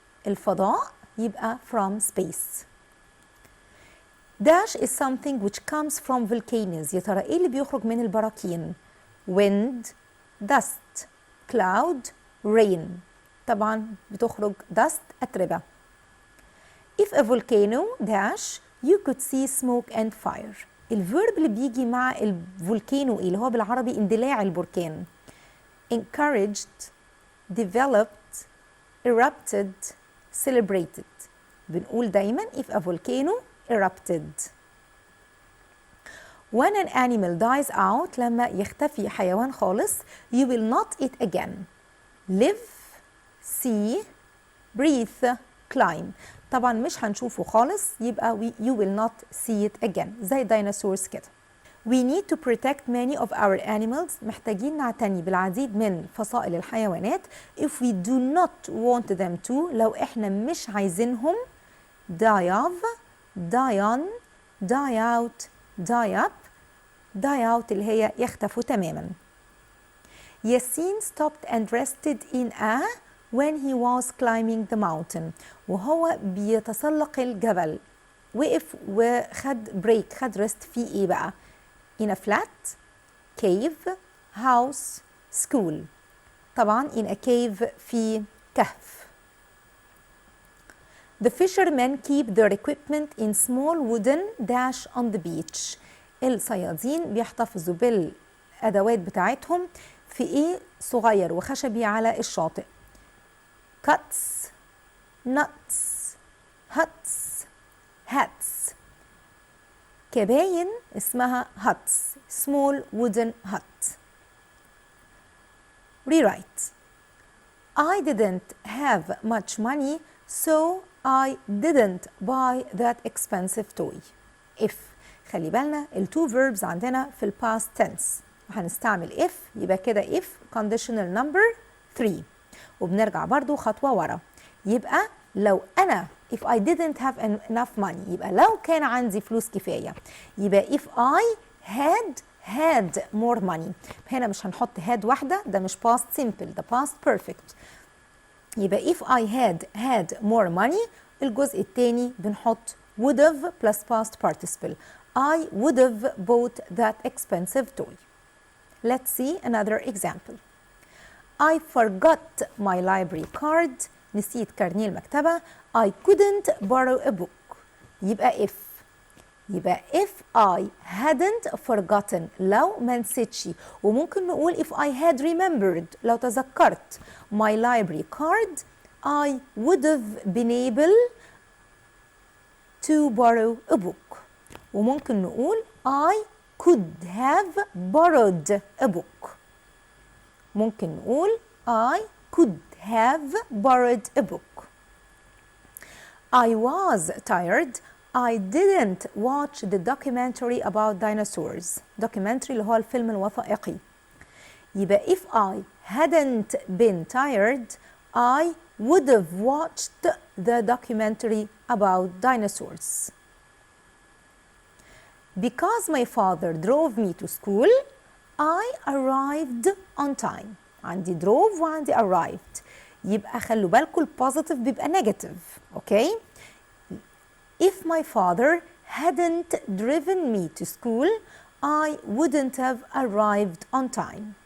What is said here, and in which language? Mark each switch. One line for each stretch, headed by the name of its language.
Arabic: الفضاء يبقى
English: from space. Dash is something which comes from volcanoes.
Arabic: يا ترى ايه اللي بيخرج من البراكين؟
English: wind, dust, cloud, rain.
Arabic: طبعا بتخرج dust أتربة.
English: If a volcano dash you could see smoke and fire.
Arabic: الفيرب اللي بيجي مع الفولكانو اللي هو بالعربي اندلاع البركان.
English: encouraged, developed, erupted, celebrated.
Arabic: بنقول دايما
English: if a volcano erupted. When an animal dies out
Arabic: لما يختفي حيوان خالص
English: you will not eat again. live, see, breathe, climb.
Arabic: طبعا مش هنشوفه خالص يبقى
English: you will not see it again
Arabic: زي dinosaurs كده.
English: We need to protect many of our animals.
Arabic: محتاجين نعتني بالعديد من فصائل الحيوانات.
English: If we do not want them to
Arabic: لو احنا مش عايزينهم
English: die of, die on, die out, die up.
Arabic: die out اللي هي يختفوا تماما.
English: Yasin stopped and rested in a when he was climbing the mountain.
Arabic: وهو بيتسلق الجبل وقف وخد بريك خد ريست في ايه بقى؟
English: in a flat, cave, house, school.
Arabic: طبعا
English: in a cave
Arabic: في كهف.
English: The fishermen keep their equipment in small wooden dash on the beach.
Arabic: الصيادين بيحتفظوا بالأدوات بتاعتهم في ايه صغير وخشبي على الشاطئ.
English: cuts, nuts, huts, hats.
Arabic: كباين اسمها huts,
English: small wooden hut. Rewrite. I didn't have much money, so I didn't buy that expensive toy. If.
Arabic: خلي بالنا التو verbs عندنا في past tense. وهنستعمل if يبقى كده if conditional number 3. وبنرجع برضو خطوة ورا. يبقى لو أنا
English: if I didn't have enough money
Arabic: يبقى لو كان عندي فلوس كفاية يبقى
English: if I had more money.
Arabic: هنا مش هنحط had واحدة ده مش past simple ده past perfect. يبقى
English: if I had more money
Arabic: الجزء التاني بنحط
English: would have plus past participle. I would have bought that expensive toy. Let's see another example. I forgot my library card.
Arabic: نسيت كارنيه المكتبة.
English: I couldn't borrow a book.
Arabic: يبقى
English: if I hadn't forgotten
Arabic: لو ما نسيتش. وممكن نقول
English: if I had remembered
Arabic: لو تذكرت
English: my library card I would have been able to borrow a book.
Arabic: وممكن نقول
English: I could have borrowed a book.
Arabic: ممكن نقول
English: I could have borrowed a book. I was tired. I didn't watch the documentary about dinosaurs.
Arabic: Documentary اللي هو الفيلم الوثائقي.
English: يبقى if I hadn't been tired, I would have watched the documentary about dinosaurs. Because my father drove me to school, I arrived on time.
Arabic: عندي drove وعندي arrived. يبقى خلوا بالكم البوزيتيف بيبقى نيجاتيف.
English: Okay? If my father hadn't driven me to school, I wouldn't have arrived on time.